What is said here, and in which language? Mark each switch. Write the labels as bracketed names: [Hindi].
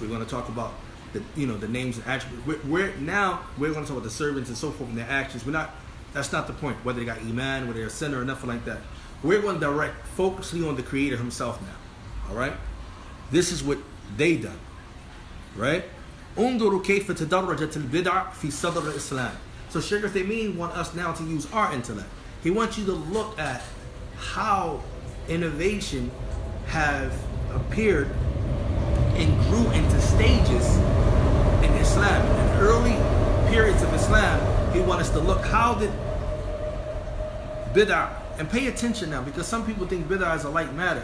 [English] We're going to talk about the names and attributes. We're going to talk about the servants and so forth and their actions. That's not the point. Whether they got iman, whether they're a sinner or nothing like that. We're going to direct focusing on the Creator Himself now. All right, this is what they done, right? [Arabic] انظروا كيف تدرجت البدع في صدر الإسلام. [English] So Shaykh Uthaymeen want us now to use our intellect. He wants you to look at how innovation have appeared and grew into stages in Islam. In early periods of Islam, he wants us to look how did bid'ah, and pay attention now, because some people think bid'ah is a light matter.